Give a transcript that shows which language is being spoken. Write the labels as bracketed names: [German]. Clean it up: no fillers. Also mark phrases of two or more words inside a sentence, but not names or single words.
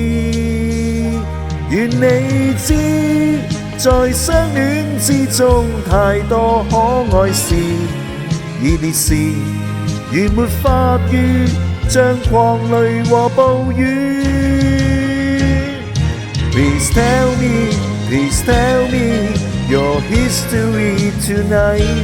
[Cantonese] 願你知，在相戀之中太多可愛事，熱烈時如沒法語，像狂雷和暴雨。 [English] Please tell me, please tell me your history tonight.